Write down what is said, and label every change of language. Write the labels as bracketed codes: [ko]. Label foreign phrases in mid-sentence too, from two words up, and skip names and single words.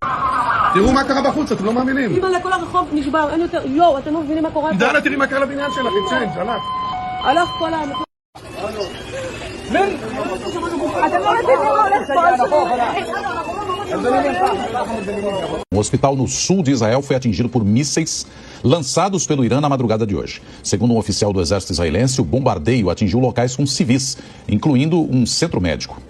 [he] תראו מה קרה בחוץ, אתם לא מאמינים. אימא'לה, כל הרחוב נשבר, אין יותר, יואו, אתם לא מבינים מה קורה פה. דנה, תראי מה קרה לבניין שלך, עם צ'יינג', הלך. הלך כל ה... אתם לא מבינים מה הולך פה. [pt] Um hospital no sul de Israel foi atingido por mísseis lançados pelo Irã na madrugada de hoje. Segundo um oficial do exército israelense, o bombardeio atingiu locais com civis, incluindo um centro médico.